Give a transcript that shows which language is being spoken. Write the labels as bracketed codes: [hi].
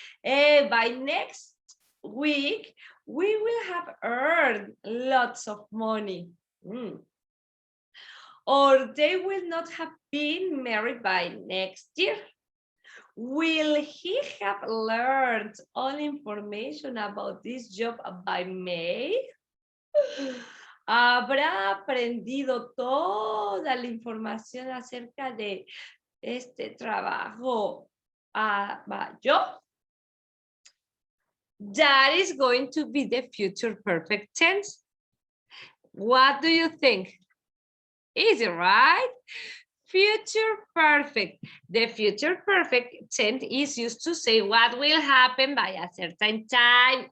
[en] By next week, we will have earned lots of money. Or they will not have been married by next year. Will he have learned all information about this job by May? [es] ¿Habrá aprendido toda la información acerca de este trabajo a mayo? [en] That is going to be the future perfect tense. What do you think? Easy, right? Future perfect. The future perfect tense is used to say what will happen by a certain time.